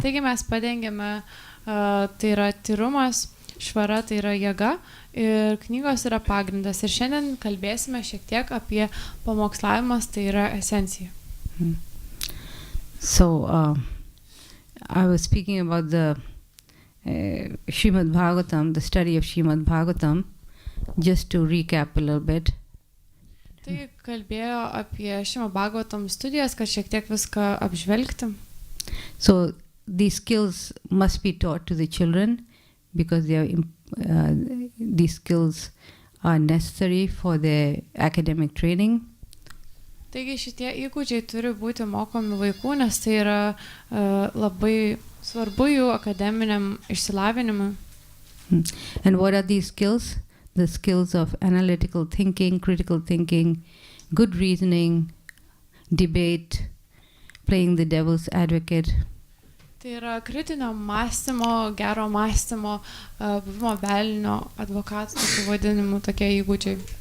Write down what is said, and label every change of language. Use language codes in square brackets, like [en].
[lt] Taigi mes padengėme, tai yra tyrumas, švara tai yra jėga ir knygos yra pagrindas. Ir šiandien kalbėsime šiek tiek apie pamokslavimas, tai yra esencija. [en] So, I was speaking about the Srimad Bhagavatam, the study of Srimad Bhagavatam, just to recap a little bit. [lt] Tai kalbėjo apie Srimad Bhagavatam studijas, kad šiek tiek viską apžvelgti. [en] So, these skills must be taught to the children because these skills are necessary for their academic training. [lt] Taigi šitie įgūdžiai turi būti mokomi vaikų, nes tai yra labai svarbu jų akademiniam išsilavinimui. [en] And what are these skills? The skills of analytical thinking, critical thinking, good reasoning, debate, playing the devil's advocate. [lt] Tai yra kritinio mąstymo, gero mąstymo, buvimo velnio advokatų, tokių vadinimų, tokie įgūdžiai.